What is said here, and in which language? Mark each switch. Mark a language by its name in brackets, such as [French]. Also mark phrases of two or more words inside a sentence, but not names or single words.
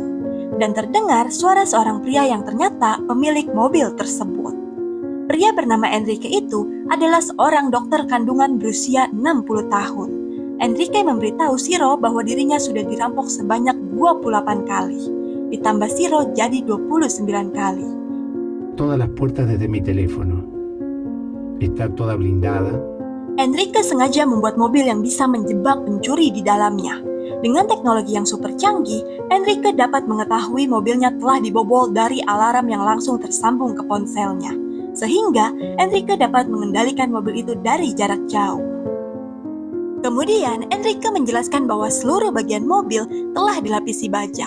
[Indonesian] Dan terdengar suara seorang pria yang ternyata pemilik mobil tersebut. Pria bernama Enrique itu adalah seorang dokter kandungan berusia 60 tahun. Enrique memberitahu Shiro bahwa dirinya sudah dirampok sebanyak 28 kali. Ditambah Shiro jadi 29 kali. [Spanish] Todas las puertas desde mi teléfono. Está toda blindada. [Indonesian] Enrique sengaja membuat mobil yang bisa menjebak pencuri di dalamnya. Dengan teknologi yang super canggih, Enrique dapat mengetahui mobilnya telah dibobol dari alarm yang langsung tersambung ke ponselnya. Sehingga Enrique dapat mengendalikan mobil itu dari jarak jauh. Kemudian, Enrique menjelaskan bahwa seluruh bagian mobil telah dilapisi baja.